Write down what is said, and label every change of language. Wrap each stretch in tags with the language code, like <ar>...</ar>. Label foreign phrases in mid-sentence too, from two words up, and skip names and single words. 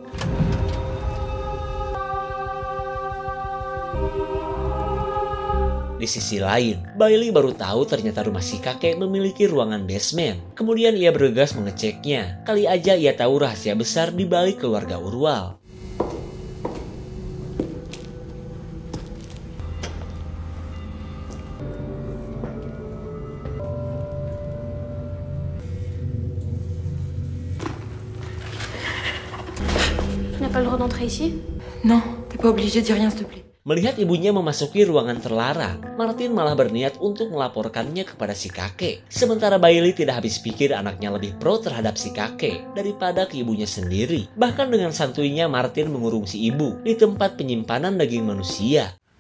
<id>Di sisi lain, Bailey baru tahu ternyata rumah si kakek memiliki ruangan basement. Kemudian ia bergegas mengeceknya, kali aja ia tahu rahasia besar di balik keluarga Urwal.</id> <fr>Tu n'as pas le droit d'entrer ici? Non, t'es pas obligé de dire rien, s'il te plaît.</fr> <id>Melihat ibunya memasuki ruangan terlarang, Martin malah berniat untuk melaporkannya kepada si kakek. Sementara Bailey tidak habis pikir anaknya lebih pro terhadap si kakek daripada ke ibunya sendiri. Bahkan dengan santuinya Martin mengurung si ibu di tempat penyimpanan daging manusia.</id>